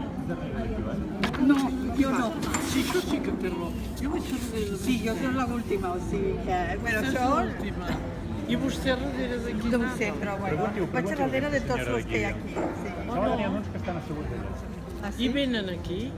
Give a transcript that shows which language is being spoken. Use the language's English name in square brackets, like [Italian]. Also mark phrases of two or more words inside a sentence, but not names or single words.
[Italian] No, io no. Sì, così che terrò. Io faccio vedere. Sì, io sono l'ultima, sì, che [Spanish] bueno, yo [Catalan] I vostè darrere d'aquí. no ho sé, però bueno, vaig a darrere de tots els que hi ha aquí. Sí. No, n'hi ha uns que estan asseguts allà. Ah, I sí? venen aquí?